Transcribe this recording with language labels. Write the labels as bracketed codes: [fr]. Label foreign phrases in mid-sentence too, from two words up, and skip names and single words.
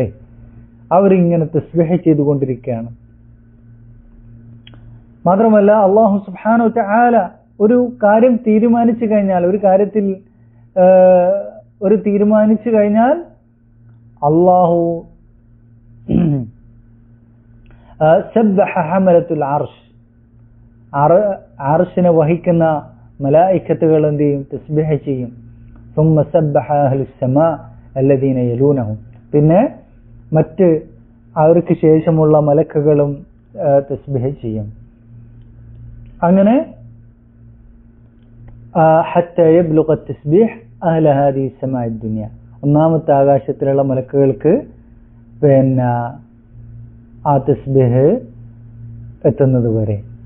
[ml] അവരിങ്ങനെ തസ്ബീഹ് ചെയ്തുകൊണ്ടിരിക്കുകയാണ്. മാത്രമല്ല [ar] الله سبحانه وتعالى [ml] ഒരു കാര്യം തീരുമാനിച്ചു കഴിഞ്ഞാൽ, ഒരു കാര്യത്തിൽ തീരുമാനിച്ചു കഴിഞ്ഞാൽ [ar] الله سبح حملة العرش, [ml] അർശിനെ വഹിക്കുന്ന മലായികത്തുകൾ എന്ത് ചെയ്യും? തസ്ബീഹ് ചെയ്യും. [ar] ثم سبح أهل السماء الذين يلونهم. [ml] പിന്നെ മറ്റ് അവർക്ക് ശേഷമുള്ള മലക്കുകളും തസ്ബീഹ് ചെയ്യും. അങ്ങനെ [ar] حتى يبلغ التسبيح أهل هذه السماء الدنيا, [ml] ഒന്നാമത്തെ ആകാശത്തിലുള്ള മലക്കുകൾക്ക് പിന്നെ ആ തസ്ബീഹ് എത്തുന്നത് വരെ.